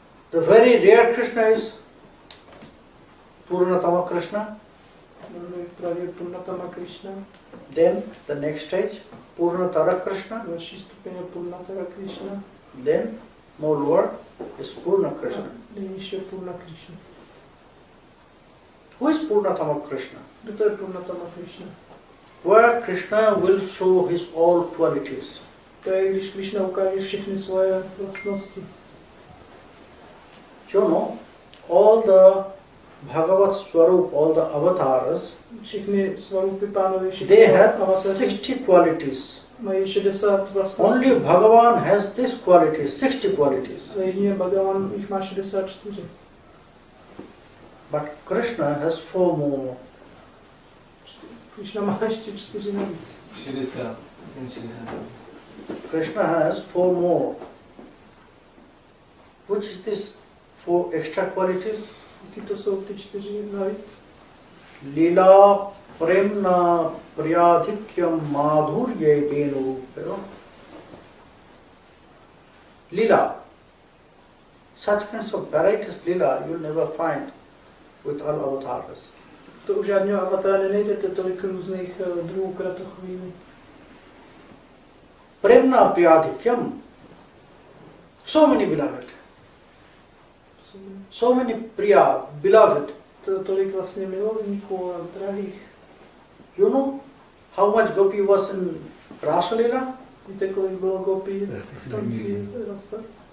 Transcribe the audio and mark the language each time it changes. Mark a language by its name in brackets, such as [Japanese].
[English] The very rare Krishna is Purnatama Krishna. [Czech] Jmenuje právě Purnatama Krišna. [English] Then the next stage, Purnatara Krishna. [Czech] Další stupeň je Purnatara Krišna. [English] Then more lower, is Purna Krishna. [Czech] Nejnižší je Purna Krishna. [English] Who is Purnatama Krishna? [Czech] Kdo to je Purnatama Krishna? [English] Where Krishna will show his all qualities. [Czech] To je, když Krishna ukáže všechny svoje vlastnosti. [English] You know, all the Bhagavat Swarup, all the avatars, [Czech] Všechny svarupy pánovi, [English] they [Czech] všechny [English] have [Czech] avataři [English] 60 qualities. [Czech] mají 60 vlastností. [English] Only Bhagavan has this quality, 60 qualities. [Czech] A jedině Bhagavan jich má 64. [English] But Krishna has 4 more. Krishna má ještě 4 navíc. 60. Krishna has 4 more. Which is this 4 extra qualities? [Czech] Jaký to jsou ty 4 navíc? [Sanskrit] Lila, Premna, Priyadhikyam, Madhurye, Venu. Lila. [English] Such kinds of varieties lila you'll never find with all avatars. [Czech] To u žádného avatara nenajdete tolik různých druhů kratochvílí. [English] Premna, Priyadhikyam. So many beloved. So many Priya, beloved. [Czech] To tolik vlastně milovníků a drahých. [English] You know how much gopi was in Rasa Leela? [Czech] Víte, kolik bylo gopí v tanci rasa?